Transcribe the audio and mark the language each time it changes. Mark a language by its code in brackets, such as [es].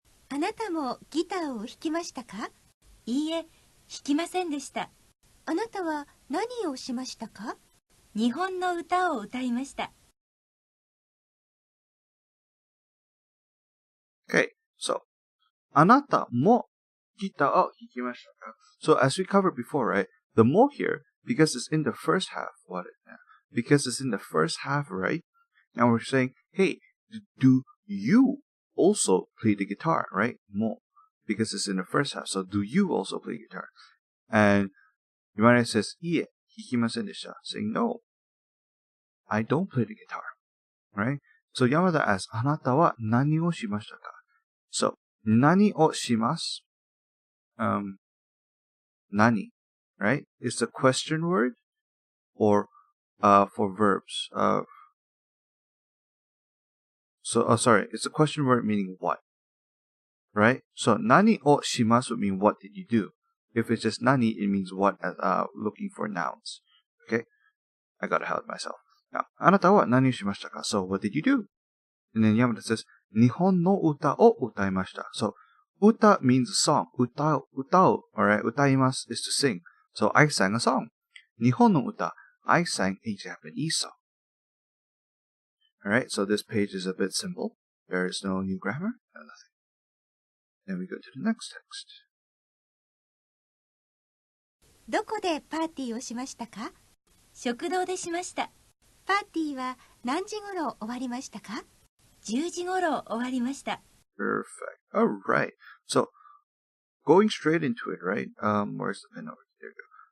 [ja] あなたもギターを弾きましたか？いいえ、弾きませんでした。あなたは何をしましたか？日本の歌を歌いました。 [en] Okay, so [ja] あなたもギターを弾きましたか? [en] So as we covered before, right? The mo here, because it's in the first half, because it's in the first half, right? Now we're saying, hey, do you also play the guitar, right? Mo, because it's in the first half. So do you also play guitar? And Yamada says, [ja] いえ、弾きませんでした. [en] Saying, no, I don't play the guitar, right? So Yamada asks, [ja] あなたは何をしましたか? So, 何をします? [en] Nani, right? Is a question word or for verbs. Sorry, it's a question word meaning what, right? So nani o shimasu would mean what did you do? If it's just nani, it means what, looking for nouns. Okay? I gotta help myself. Now, [ja] あなたは何をしましたか? [en] So what did you do? And then Yamada says, [ja] 日本の歌を歌いました. [en] So, 歌 means song. 歌う, alright? 歌います is to sing. So, I sang a song. 日本の歌, I sang a Japanese song. Alright, so this page is a bit simple. There is no new grammar, no nothing. Then we go to the next text. [ja] どこでパーティーをしましたか?食堂でしました。パーティーは何時頃終わりましたか? 10時頃終わりました。 [en] Perfect. Alright. So, going straight into it, right? Where's the pen over? There you go.